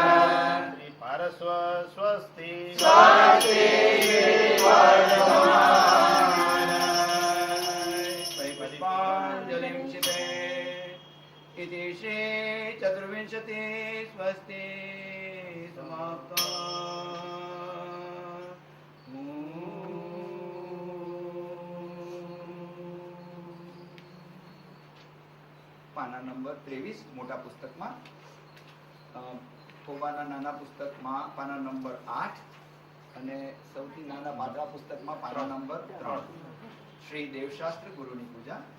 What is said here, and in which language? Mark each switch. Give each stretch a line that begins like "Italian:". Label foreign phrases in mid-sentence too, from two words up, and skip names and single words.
Sanskrit: श्री पारस्व स्वस्ति स्वस्ति श्री पुष्पाञ्जलिं क्षिपे इति श्री चतुर्विंशति स्वस्ति समाप्ता
Gujarati: પાના નંબર 23 મોટા પુસ્તકમાં ખોબાના નાના પુસ્તકમાં પાના નંબર 8 અને સૌથી નાના પાદરા પુસ્તકમાં પાના નંબર 3 શ્રી દેવશાસ્ત્ર ગુરુની પૂજા.